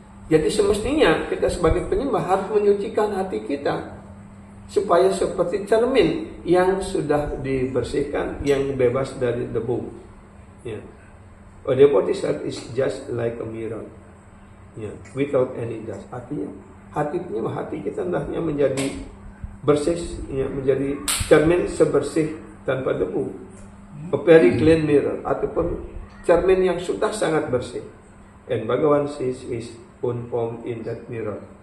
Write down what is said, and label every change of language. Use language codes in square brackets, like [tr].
[id] Jadi semestinya kita sebagai penyembah harus menyucikan hati kita supaya seperti cermin yang sudah dibersihkan, yang bebas dari debu. Ya. [en] A devotee's heart is just like a mirror, ya, without any dust. [id] Artinya hati penyembah, hati kita hendaknya menjadi bersih, ya, menjadi cermin sebersih tanpa debu. [en] A very clean mirror, [id] ataupun cermin yang sudah sangat bersih. [en] And Bhagavan sees his own form in that mirror.